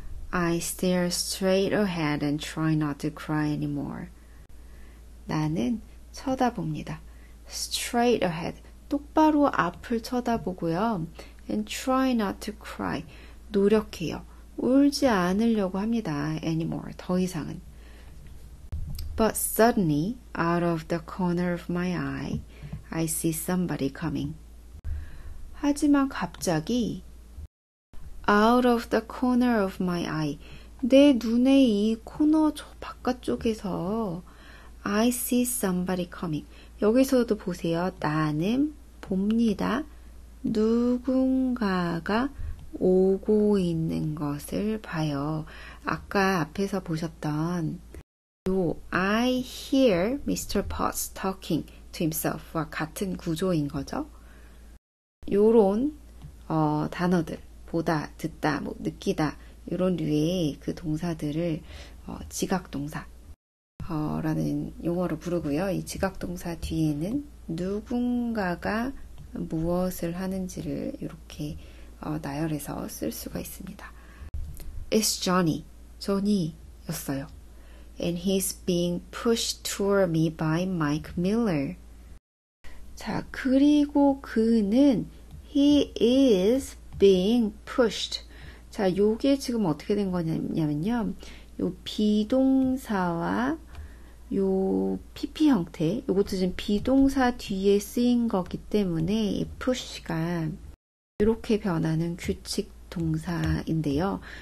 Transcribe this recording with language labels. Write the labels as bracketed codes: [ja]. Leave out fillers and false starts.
[en] I stare straight ahead and try not to cry anymore. [ko] 나는 쳐다봅니다. [en] straight ahead [ko] 똑바로 앞을 쳐다보고요. [en] and try not to cry. [ko] 노력해요. 울지 않으려고 합니다. [en] anymore. [ko] 더 이상은. [en] But suddenly, out of the corner of my eye, I see somebody coming. [ko] 하지만 갑자기 [en] out of the corner of my eye. [ko] 내 눈의 이 코너 바깥쪽에서 [en] I see somebody coming. [ko] 여기서도 보세요. 나는 봅니다. 누군가가 오고 있는 것을 봐요. 아까 앞에서 보셨던 요 I hear Mr. [en] Potts talking to himself와 [ko] 같은 구조인 거죠. 요런 단어들 보다, 듣다, 느끼다 이런 류의 그 동사들을 지각동사 라는 용어로 부르고요. 이 지각동사 뒤에는 누군가가 무엇을 하는지를 이렇게 나열해서 쓸 수가 있습니다. [en] It's Johnny. Johnny였어요. And he's being pushed toward me by Mike Miller. [ko] 자, 그리고 그는 [en] he is being pushed. [ko] 자, 요게 지금 어떻게 된 거냐면요. 요 비동사와 요 PP 형태, 요것도 지금 비동사 뒤에 쓰인 거기 때문에 이 push가 이렇게 변하는 규칙 동사인데요.